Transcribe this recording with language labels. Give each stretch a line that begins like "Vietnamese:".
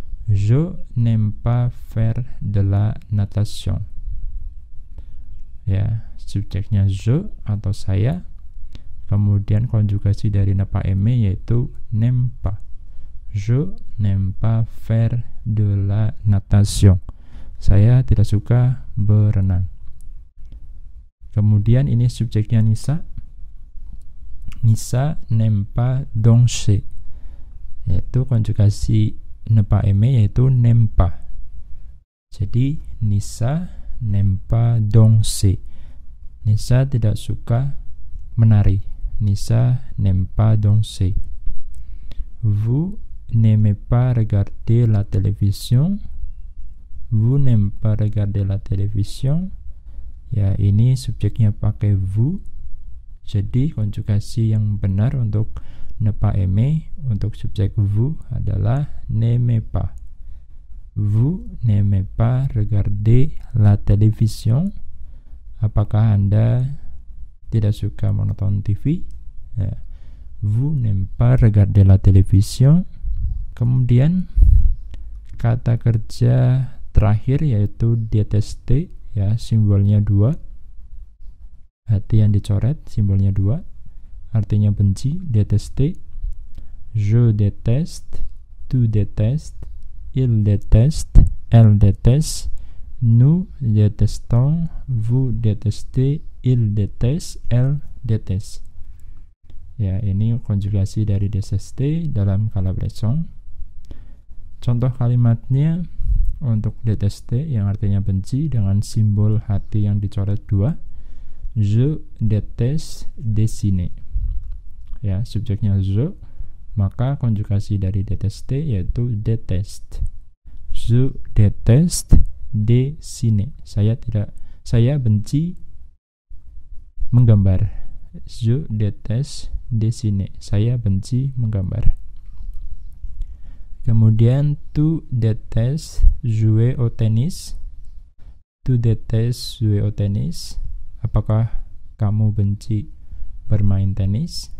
French: Je n'aime pas faire de la natation.
Indonesian: Ya, subjeknya je atau saya. Kemudian konjugasi dari ne pas aimer yaitu
French: n'aime pas. Je n'aime pas faire de la natation.
Indonesian: Saya tidak suka berenang. Kemudian ini subjeknya Nisa. Nisa
French: n'aime pas danser.
Indonesian: Yaitu konjugasi ne pas aimer yaitu n'aime pas.
French: Jadi Nisa n'aime pas danser.
Indonesian: Nisa tidak suka menari. Nisa
French: n'aime pas danser. Vous n'aimez pas regarder la télévision. Vous n'aimez pas regarder la télévision.
Indonesian: Ya, ini subjeknya pakai vous. Jadi konjugasi yang benar untuk ne pas aimer untuk subjek vous adalah n'aimez pas.
French: Vous n'aimez pas regarder la télévision.
Indonesian: Apakah Anda tidak suka menonton TV? Ya.
French: Vous n'aimez pas regarder la télévision.
Indonesian: Kemudian kata kerja terakhir yaitu détester, ya, simbolnya 2. Hati yang dicoret simbolnya 2. Artinya benci, détester.
French: Je déteste, tu détestes, il déteste, elle déteste, nous détestons, vous détestez, il déteste, elle déteste.
Indonesian: Ya, ini konjugasi dari détester dalam kala présent. Contoh kalimatnya untuk détester yang artinya benci dengan simbol hati yang dicoret 2.
French: Je déteste dessiner.
Indonesian: Ya, subjeknya je, maka konjugasi dari détester yaitu déteste.
French: Je déteste dessiner.
Indonesian: Saya benci menggambar.
French: Je déteste dessiner.
Indonesian: Saya benci menggambar.
French: Kemudian tu détestes jouer au tennis. Tu détestes jouer au tennis.
Indonesian: Apakah kamu benci bermain tenis?